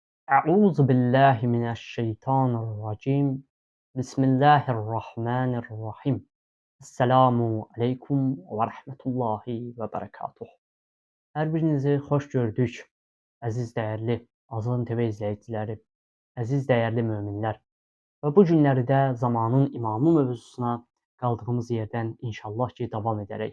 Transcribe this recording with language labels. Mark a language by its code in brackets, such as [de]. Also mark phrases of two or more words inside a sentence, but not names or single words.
[ar] أعوذ بالله من الشيطان الرجيم. بسم الله الرحمن الرحيم. السلام عليكم ورحمة الله وبركاته. [az] Hər birinizi xoş gördük, əziz dəyərli Azğın TV izləyiciləri, əziz dəyərli möminlər. Və bu günlərdə zamanın imamı mövzusuna qaldığımız yerdən inşallah ki, davam edərək.